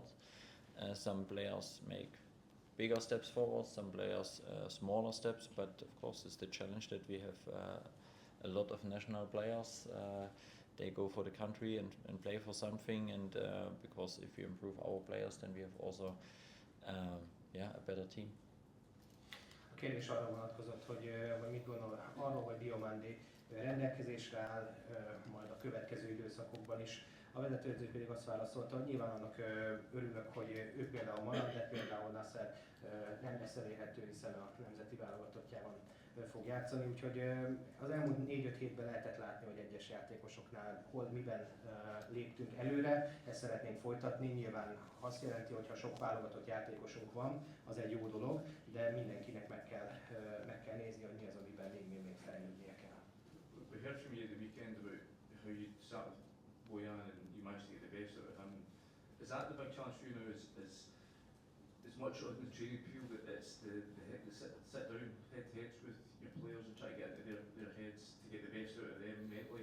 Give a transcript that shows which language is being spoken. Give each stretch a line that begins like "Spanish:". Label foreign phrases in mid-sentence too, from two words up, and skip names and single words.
English: Some players make bigger steps forward, some players smaller steps, but of course it's the challenge that we have a lot of national players. They go for the country and play for something, and because if we improve our players, then we have also a better team.
Hungarian: A kérdés arra vonatkozott, hogy mit gondol arról, hogy Diomandé rendelkezésre áll majd a következő időszakokban is. A vezetőedző pedig azt válaszolta, hogy nyilván annak örülök, hogy ő például marad, de például Nasser nem lesz elérhető, hiszen a nemzeti válogatottjában fog játszani, úgyhogy az elmúlt 4-5 hétben lehetett látni, hogy egyes játékosoknál hol miben léptünk előre, ezt szeretnénk folytatni, nyilván azt jelenti, hogy ha sok válogatott játékosunk van, az egy jó dolog, de mindenkinek meg kell nézni, hogy mi az, amiben még fejlődnie kell.
English: We heard from you the weekend about how you sat with Bojan and you managed to get the best out of him. Is that the big challenge for you now? Is much on the training field that it's the sit down head to heads with your players and try to get into their heads to get the best out of them mentally?